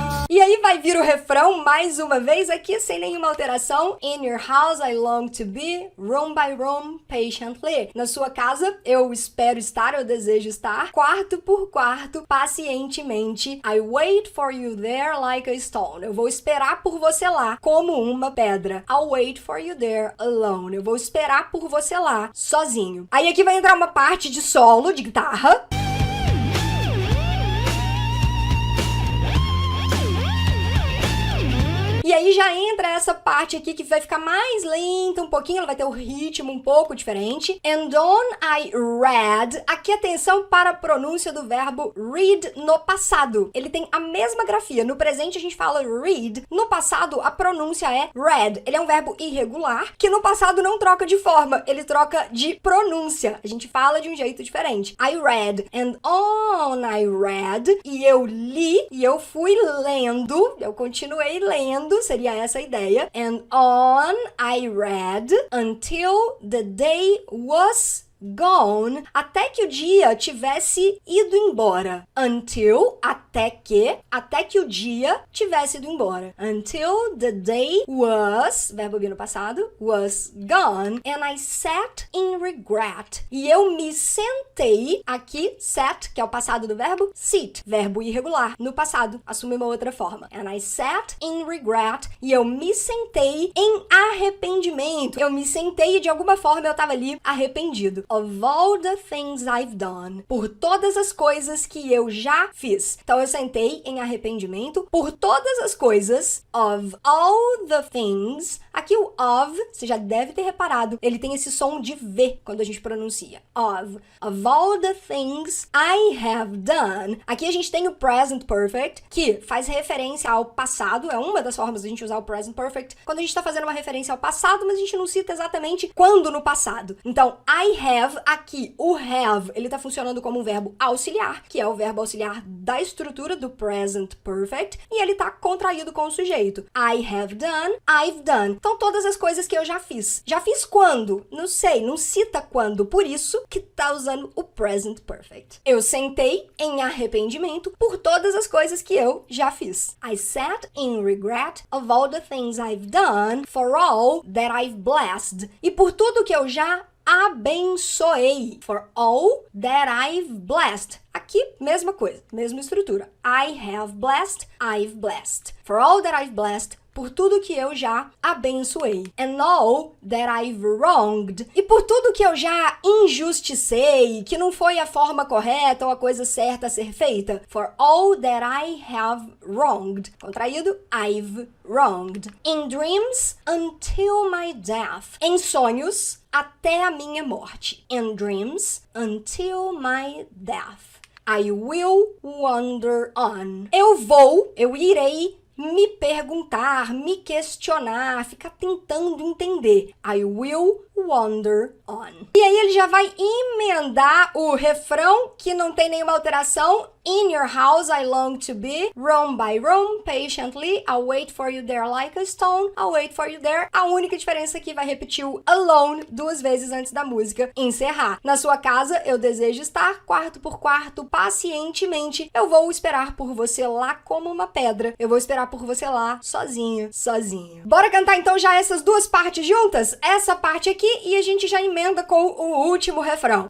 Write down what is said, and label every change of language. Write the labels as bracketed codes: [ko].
[pt] E aí vai vir o refrão mais uma vez aqui, sem nenhuma alteração. [en] In your house I long to be, room by room, patiently. [pt] Na sua casa eu espero estar, eu desejo estar, quarto por quarto, pacientemente. [en] I wait for you there like a stone. [pt] Eu vou esperar por você lá, como uma pedra. [en] I'll wait for you there alone. [pt] Eu vou esperar por você lá, sozinho. Aí aqui vai entrar uma parte de solo, de guitarra. E aí já entra essa parte aqui que vai ficar mais lenta um pouquinho, ela vai ter o ritmo um pouco diferente. [en] And on I read. [pt] Aqui atenção para a pronúncia do verbo read no passado. Ele tem a mesma grafia. No presente a gente fala read. No passado a pronúncia é read. Ele é um verbo irregular que no passado não troca de forma, ele troca de pronúncia. A gente fala de um jeito diferente. [en] I read. And on I read. [pt] E eu li, e eu fui lendo, eu continuei lendo. Seria essa a ideia. [en] And on I read until the day was gone, [pt] até que o dia tivesse ido embora. Until, até que o dia tivesse ido embora. [en] Until the day was, [pt] verbo be no passado, [en] was gone, and I sat in regret. [pt] E eu me sentei, aqui, sat, que é o passado do verbo, sit, verbo irregular. No passado, assume uma outra forma. [en] And I sat in regret, [pt] e eu me sentei em arrependimento. Eu me sentei e de alguma forma eu tava ali arrependido. [en] of all the things I've done. [pt] Por todas as coisas que eu já fiz. Então eu sentei em arrependimento por todas as coisas [en] of all the things. [pt] Aqui o of, você já deve ter reparado, ele tem esse som de V quando a gente pronuncia. [en] Of all the things I have done. [pt] Aqui a gente tem o present perfect, que faz referência ao passado, é uma das formas de a gente usar o present perfect, quando a gente está fazendo uma referência ao passado, mas a gente não cita exatamente quando no passado. Então, I have, aqui, o have, ele está funcionando como um verbo auxiliar, que é o verbo auxiliar da estrutura do present perfect, e ele está contraído com o sujeito. [en] I have done, I've done. [pt] Então, todas as coisas que eu já fiz. Já fiz quando? Não sei, não cita quando, por isso que tá usando o present perfect. Eu sentei em arrependimento por todas as coisas que eu já fiz. [en] I sat in regret of all the things I've done, for all that I've blessed. [pt] E por tudo que eu já abençoei. [en] For all that I've blessed. [pt] Aqui, mesma coisa, mesma estrutura. [en] I have blessed, I've blessed. For all that I've blessed, [pt] por tudo que eu já abençoei. [en] And all that I've wronged. [pt] E por tudo que eu já injusticei, que não foi a forma correta ou a coisa certa a ser feita. [en] For all that I have wronged. Contraído, I've wronged. In dreams, until my death. [pt] Em sonhos, até a minha morte. [en] In dreams, until my death. I will wander on. [pt] Eu irei me perguntar, me questionar, ficar tentando entender. [en] I will wander on. [pt] E aí ele já vai emendar o refrão, que não tem nenhuma alteração. [en] In your house I long to be, room by room, patiently, I'll wait for you there like a stone, I'll wait for you there. [pt] A única diferença é que vai repetir o alone 2 vezes antes da música encerrar. Na sua casa eu desejo estar, quarto por quarto, pacientemente. Eu vou esperar por você lá como uma pedra. Eu vou esperar por você lá, sozinho, sozinho. Bora cantar então já essas 2 partes juntas? Essa parte aqui e a gente já emenda com o último refrão.